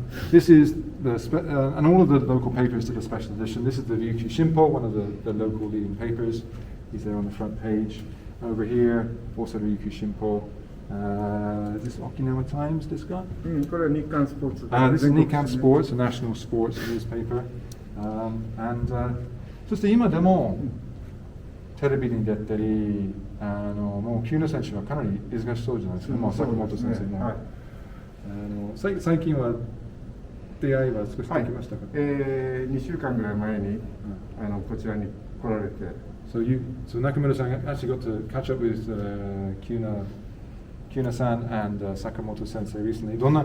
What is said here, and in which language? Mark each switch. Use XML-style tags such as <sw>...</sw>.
<en>This is and all of the local papers did a special edition. This is the Ryukyu Shimpo, one of the local leading papers. He's there on the front page. Over here, also the Ryukyu Shimpo. Is this Okinawa Times, this guy?</en> <ja>これは日刊スポーツ。</ja> <en>This is Nikkan Sports, a national sports newspaper.</en> <ja>And そして今でもテレビに出たり、もう喜友名選手はかなり忙しそうじゃないですか。もう坂本先生も。最近は出会いは少しできましたか？ 2週間ぐらい前にこちらに来られて、</ja> <en>So Nakamura-san actually got to catch up with Kyuna-san and Sakamoto Sensei recently.</en>